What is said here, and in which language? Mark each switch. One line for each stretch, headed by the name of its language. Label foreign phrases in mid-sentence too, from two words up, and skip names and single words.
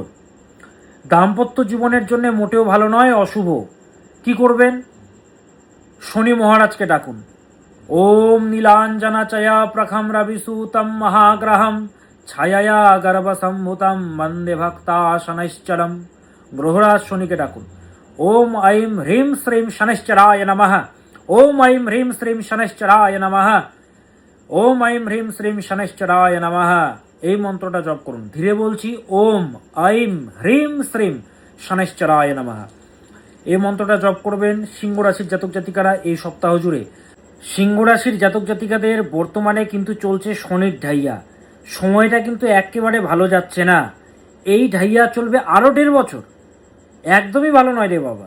Bangla: দাম্পত্য জীবনের জন্য মোটেও ভালো নয়, অশুভ। কি করবেন? শনি মহারাজকে ডাকুন।
Sanskrit: ওম নীলাঞ্জনাচয়া প্রখম রবিসূতম মহাগ্রহম ছায়া গর্ভসম্ভূতম বন্দে ভক্তা শনৈশ্চরম।
Bangla: গ্রহরাজ শনিকে ডাকুন।
Sanskrit: ওম ऐं ह्रीं श्रीं शनैश्चराय नमः। ওম ऐं ह्रीं श्रीं शनैश्चराय नमः। ওম ऐं ह्रीं श्रीं शनैश्चराय नमः।
Bangla: এই মন্ত্রটা জপ করুন, ধীরে বলছি।
Sanskrit: ওম ऐं ह्रीं श्रीं शनैश्चराय नमः।
Bangla: এই মন্ত্রটা জপ করবেন সিংহ রাশির জাতক জাতিকারা এই সপ্তাহ জুড়ে। সিংহ রাশির জাতক জাতিকাদের বর্তমানে কিন্তু চলছে শনির ঢাইয়া। সময়টা কিন্তু একেবারে ভালো যাচ্ছে না। এই ঢাইয়া চলবে আরও 1.5 বছর। একদমই ভালো নয় রে বাবা।